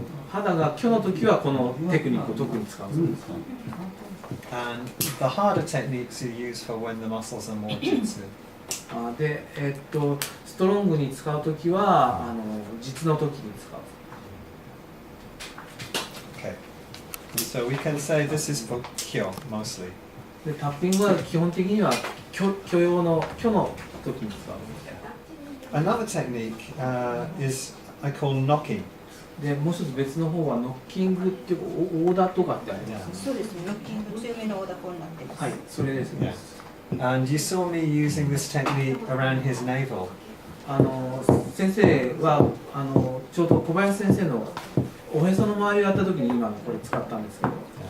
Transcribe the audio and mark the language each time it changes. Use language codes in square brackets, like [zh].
[ja] 肌が虚の時はこのテクニックを特に使うそうです。 [en] And the harder techniques you use for when the muscles are more jitsu. [ja] でストロングに使う時は実の時に使う。 [en] Okay. So we can say this is for kyo mostly. [ja] でタッピングは基本的には虚の時に使う。 [en] Another technique is I call knocking. [ja] でもう一つ別の方はノッキングっていうかオーダーとかってあります。そうですね。ノッキング強めのオーダーコーになってます。はい、それですね。 [en] And you saw me using this technique around his navel. [ja] 先生はちょうど小林先生のおへその周りをやった時に今のこれ使ったんですけど。